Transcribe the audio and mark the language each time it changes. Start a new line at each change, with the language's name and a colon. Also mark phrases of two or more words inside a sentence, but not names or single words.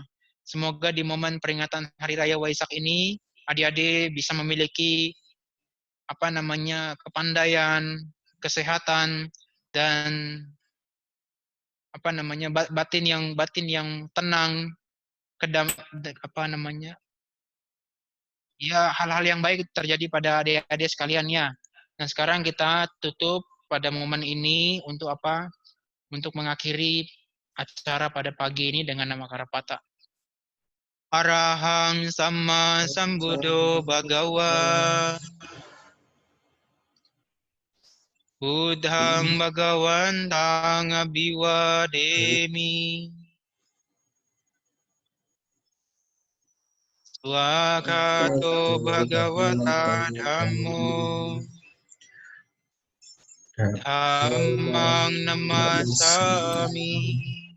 Indonesian: Semoga di momen peringatan Hari Raya Waisak ini, adik-adik bisa memiliki kepandaian, kesehatan, dan batin yang tenang, ya hal-hal yang baik terjadi pada adik-adik sekalian ya. Nah sekarang kita tutup pada momen ini untuk apa? Untuk mengakhiri acara pada pagi ini dengan nama Karapata.
Pali: Arahang Sama Sambuddho Bhagawa Buddhang Bhagawantang Abhiwademi Swakato Bhagavata Dhammo Dhammang Namasami